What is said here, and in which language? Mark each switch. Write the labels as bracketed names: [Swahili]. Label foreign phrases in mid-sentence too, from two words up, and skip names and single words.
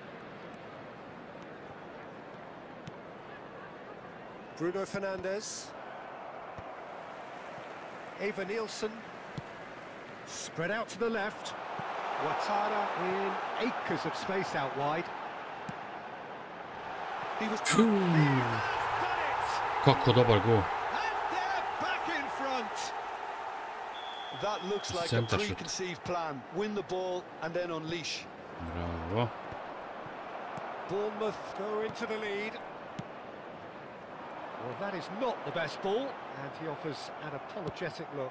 [English] Bruno Fernandes. Eva Nielsen. Spread out to the left. Ouattara in acres of space out wide. He was... [Serbian] Kako dobar gol. [English] And they're back in front. That looks like a preconceived plan. Win the ball and then unleash. Bravo. Bournemouth go into the lead. Well, that is not the best ball, and he offers an apologetic look.